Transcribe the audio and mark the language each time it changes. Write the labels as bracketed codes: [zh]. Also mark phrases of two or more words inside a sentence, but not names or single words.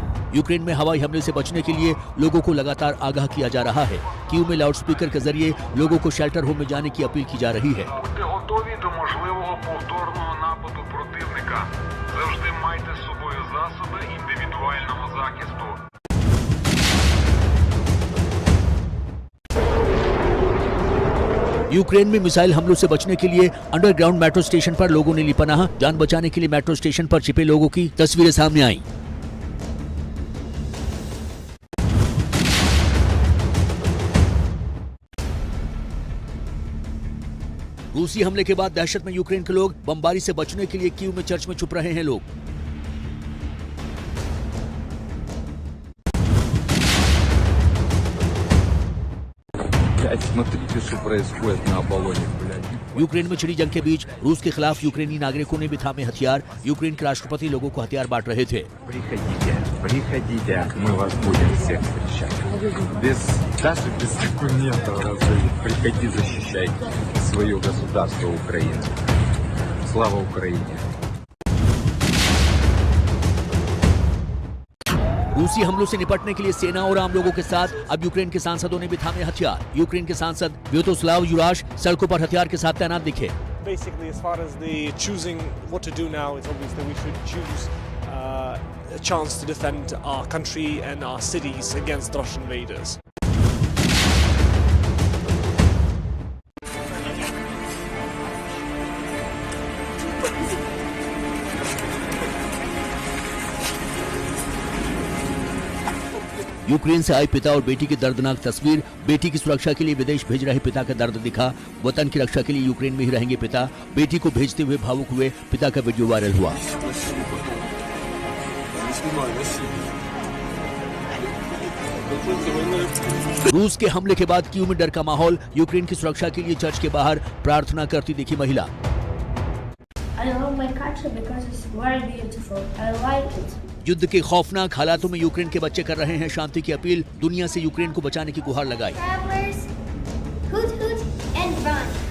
[hi] यूक्रेन में हवाई हमले से बचने के लिए लोगों को लगातार आगाह किया जा रहा है। कीव में लाउडस्पीकर के जरिए लोगों को [en] shelter home [hi] में जाने की अपील की जा रही है। [uk] Будьте готові до можливого повторного нападу противника. Завжди майте з собою засоби індивідуального захисту. [hi] यूक्रेन में मिसाइल हमलों से बचने के लिए [en] underground metro station [hi] पर लोगों ने ली पनाह। जान बचाने के लिए [en] metro station [hi] पर छिपे लोगों की तस्वीरें सामने आईं। रूसी हमले के बाद दहशत में यूक्रेन के लोग बमबारी से बचने के लिए कीव में चर्च में छुप रहे हैं लोग। [ru] Смотрите, что происходит на Аполлоне, блядь. [hi] यूक्रेन में छिड़ी जंग के बीच रूस के खिलाफ यूक्रेनी नागरिकों ने भी थामे हथियार। यूक्रेन के राष्ट्रपति लोगों को हथियार बांट रहे थे। [ru] Приходите, мы вас будем всех встречать. Даже без документов разжить. Приходи, защищай свое государство Украину. Слава Украине! [hi] रूसी हमलों से निपटने के लिए सेना और आम लोगों के साथ अब यूक्रेन के सांसदों ने भी थामे हथियार। यूक्रेन के सांसद व्यातोस्लाव युराश सड़कों पर हथियार के साथ तैनात दिखे। [en] Basically, as far as the choosing what to do now, it's obvious that we should choose a chance to defend our country and our cities against Russian invaders. [hi] यूक्रेन से आए पिता और बेटी की दर्दनाक तस्वीर। बेटी की सुरक्षा के लिए विदेश भेज रहे पिता का दर्द दिखा। वतन की रक्षा के लिए यूक्रेन में ही रहेंगे पिता। बेटी को भेजते हुए भावुक हुए पिता का [en] video viral [hi] हुआ। रूस के हमले के बाद कीव में डर का माहौल। यूक्रेन की सुरक्षा के लिए चर्च के बाहर प्रार्थना करती दिखी महिला। [en] I love my country because it's very beautiful. I like it. [hi] युद्ध के खौफनाक हालातों में यूक्रेन के बच्चे कर रहे हैं शांति की अपील। दुनिया से यूक्रेन को बचाने की गुहार लगाई। [en] Travelers, hoot hoot and run.